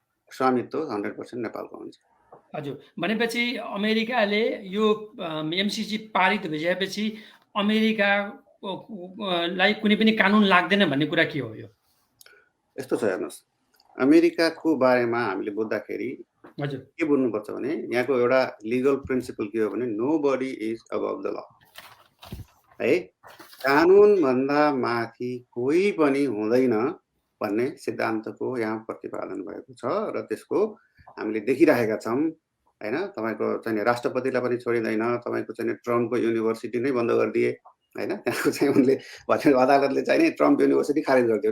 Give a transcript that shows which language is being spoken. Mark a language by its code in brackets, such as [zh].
[ne] स्वामित्व 100% नेपालको हुन्छ। हजुर, भनेपछि अमेरिकाले यो एमसीसी पारित भइसकेपछि अमेरिकालाई कुनै पनि कानुन लाग्दैन भन्ने कुरा के हो? यो यस्तो छ, हेर्नुहोस्, अमेरिकाको बारेमा हामीले बुझ्दाखेरि हजुर के बुझ्नुपर्छ भने यहाँको एउटा लिगल प्रिन्सिपल के हो भने [en] nobody is अबभ the law [ne] है। कानुनभन्दा माथि कोही पनि हुँदैन भन्ने सिद्धान्तको यहाँ प्रतिपादन भएको छ र त्यसको हामीले देखिरहेका छौँ होइन। तपाईँको चाहिँ राष्ट्रपतिलाई पनि छोडिँदैन, तपाईँको चाहिँ ट्रम्पको युनिभर्सिटी नै बन्द गरिदिए होइन। त्यहाँको चाहिँ उनले भने अदालतले चाहिँ नि ट्रम्प युनिभर्सिटी खारेज गरिदियो।